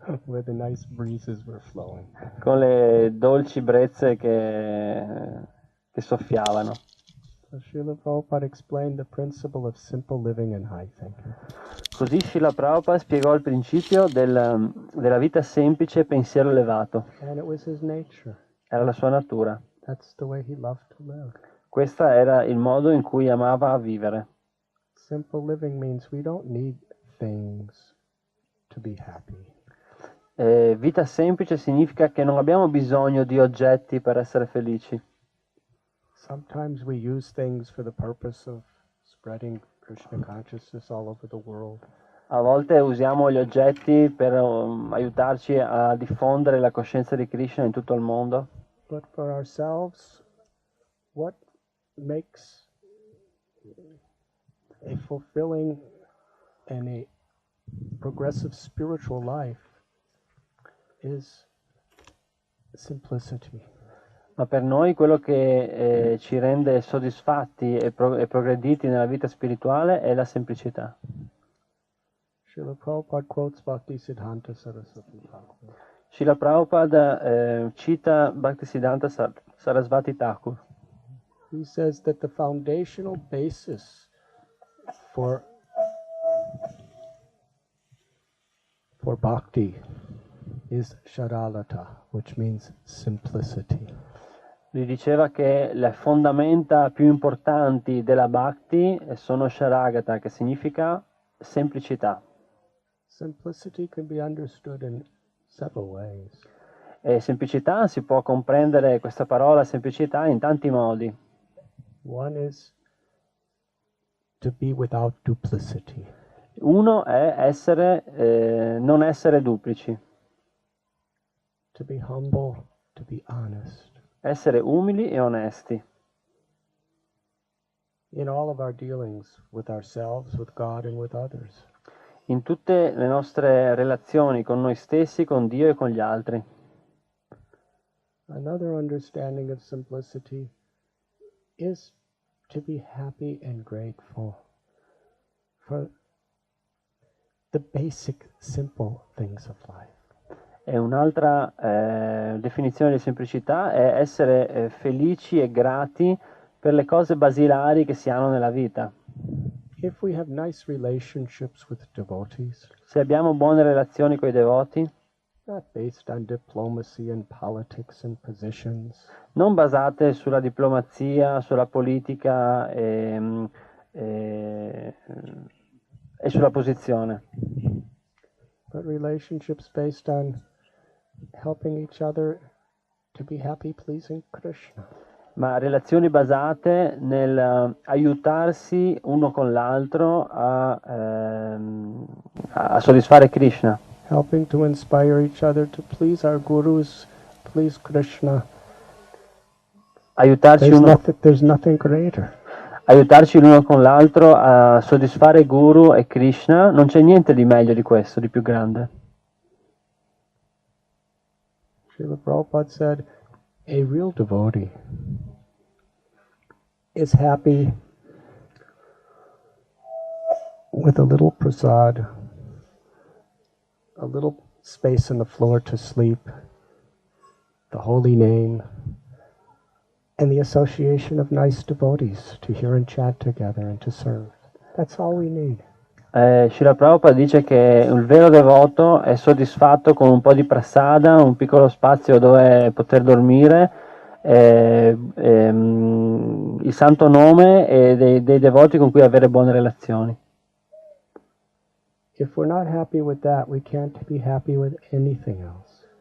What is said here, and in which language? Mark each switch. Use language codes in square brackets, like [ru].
[en] where the nice breezes were flowing. [it] con le dolci brezze che soffiavano. [en] So Srila Prabhupada explained the principle of simple living and high thinking. [it] Così Srila Prabhupada spiegò il principio della vita semplice e pensiero elevato. [en] And it was his nature. [it] Era la sua natura. [en] That's the way he loved to live. [it] Questo era il modo in cui amava vivere. [en] Simple living means we don't need things to be happy. [it] Vita semplice significa che non abbiamo bisogno di oggetti per essere felici. [en] Sometimes we use things for the purpose of spreading Krishna consciousness all over the world. [it] A volte usiamo gli oggetti per aiutarci a diffondere la coscienza di Krishna in tutto il mondo. [en] But for ourselves, what makes a fulfilling and a progressive spiritual life is simplicity. [it] Ma per noi quello che ci rende soddisfatti e progrediti nella vita spirituale è la semplicità. [en] Srila Prabhupada quotes Bhaktisiddhanta Saraswati Thakur. [it] Srila Prabhupada cita Bhaktisiddhanta Sarasvati Thakur. [en] He says that the foundational basis for bhakti is sharalata, which means simplicity. [it] Lui diceva che le fondamenta più importanti della Bhakti sono Sharagata, che significa semplicità. [en] Simplicity can be understood in several ways. [it] E semplicità si può comprendere questa parola semplicità in tanti modi. [en] One is to be without duplicity. [it] Uno è non essere duplici, [en] To be humble, to be honest. [it] essere umili e onesti. [en] In all of our dealings with ourselves, with God, and with others. [it] In tutte le nostre relazioni con noi stessi, con Dio e con gli altri. [en] Another understanding of simplicity is to be happy and grateful for the basic, simple things of life. [it] E un'altra definizione di semplicità è essere felici e grati per le cose basilari che si hanno nella vita. [en] If we have nice relationships with devotees, [it] Se abbiamo buone relazioni con i devoti, [en] not based on diplomacy and politics and positions, [it] non basate sulla diplomazia, sulla politica e sulla posizione, [en] but relationships based on helping each other to be happy, pleasing Krishna. [it] ma relazioni basate nel aiutarsi uno con l'altro a soddisfare Krishna, [en] Helping to inspire each other to please our gurus, please Krishna. [it] aiutarci [en] There's nothing greater. [it] aiutarci l'uno con l'altro a soddisfare Guru e Krishna. Non c'è niente di meglio di questo, di più grande. [en] Srila Prabhupada said, a real devotee is happy with a little prasad, a little space on the floor to sleep, the holy name, and the association of nice devotees to hear and chant together and to serve. That's all we need. [it] Srila Prabhupada dice che il vero devoto è soddisfatto con un po' di prasada, un piccolo spazio dove poter dormire, il santo nome e dei devoti con cui avere buone relazioni. [en] If we're not happy with that, we can't be happy with anything else.